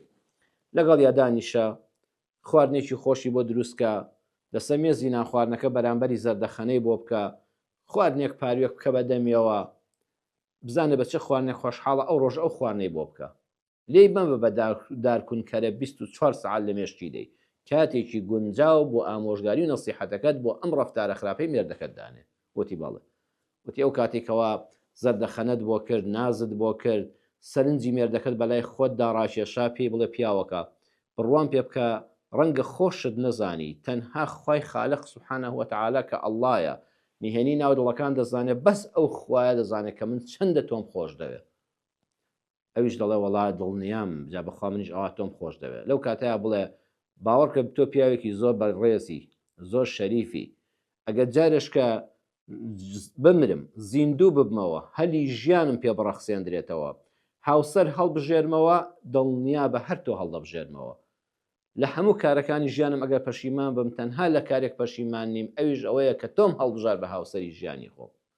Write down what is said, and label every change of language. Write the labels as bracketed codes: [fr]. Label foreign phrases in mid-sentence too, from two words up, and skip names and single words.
[ckb] لەگەڵ یادانیشە خواردنێکی خۆشی بۆ دروستکە لەسەر مێزی نان خواردنەکە بەرامبەری زەردەخەنەی بۆ بکە خواردنێک پاروێک بکە بە دەمیەوە بزانە بە چه خواردنێک خۆشحاڵە ئەو ڕۆژ ئەو خواردنەی بۆ بکە لێی بم بە دارکونکەرە 24 ساعت لە مێشتی دەی کاتێکی گونجاو بۆ ئامۆژگاری و نەسیحەتەکەت بۆ ئەم ڕەفتارە خراپەی مێردەکەت دانێ. وتی بەڵێ وتی ئەو کاتێکەوە زەردەخەنەت بۆ کرد نازت بۆ کرد سەرنجی مێردەکەت بەلای خۆت داڕاشێشا پێی بڵێ پیاوەکە بڕوان پێ بکە ڕەنگە خۆشت نەزانی تەنها خوای خالق [ar] سبحانه وتعالى [ckb] کە ئەڵڵایە میهێنی ناو دڵەکان دەزانێت بەس ئەو خوایە دەزانێت کە من چەندە تۆم خۆش دەوێت. ئەویش دەڵێ وەڵای دڵنیام جا بەخوا منیش ئەوە تۆم خۆش دەوێت. لەو کاتەیە بڵێ باوەڕکە تۆ پیاوێکی زۆر بەڕێزی زۆر شەریفی ئەگەر جارشکە بمرم زیندوو ببمەوە هەلی ژیانم پێ بڕەخسێندرێتەوە هاوسەر هەڵبژێرمەوە دڵنیا بە هەر تۆ هەڵدەبژێرمەوە لە هەموو کارەکانی ژیانم ئەگەر پەشیمان بم تەنها لە کارێک پەشیمان نیم ئەویش ئەوەیە کە تۆم هەڵبژار بە هاوسەری ژیانی خۆ.